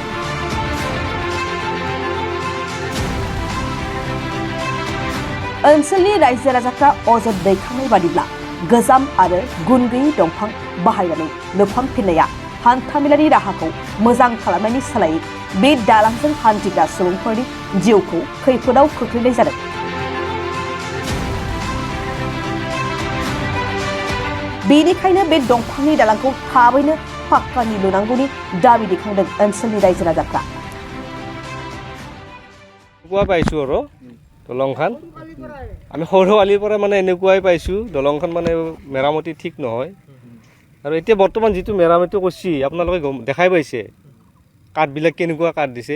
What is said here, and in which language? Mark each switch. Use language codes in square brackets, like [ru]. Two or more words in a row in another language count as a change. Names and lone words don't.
[brx] ओनसोलनि रायजो राजाफ्रा अजद दैखांनाय बादिब्ला गोजाम आरो गुन गैयै दंफां बाहायनानै लुफामफिननाया हान्थामेलानि राहाखौ मोजां खालामनायनि सोलायै बे दालांजों हान्थिग्रा सुबुंफोरनि जिउखौ खैफोदाव खोख्लैनाय जादों। बेनिखायनो बे दंफांनि दालांखौ थाबैनो पाक्कानि लुनांगौनि दाबि दैखांदों ओनसोलनि रायजो राजाफ्रा। [as] দলংখন আমি সৰু আলিৰ পৰা মানে এনেকুৱাই পাইছোঁ, দলংখন মানে মেৰামতি ঠিক নহয়। আৰু এতিয়া বৰ্তমান যিটো মেৰামতি কৰিছে আপোনালোকে দেখাই পাইছে কাঠবিলাক কেনেকুৱা কাঠ দিছে।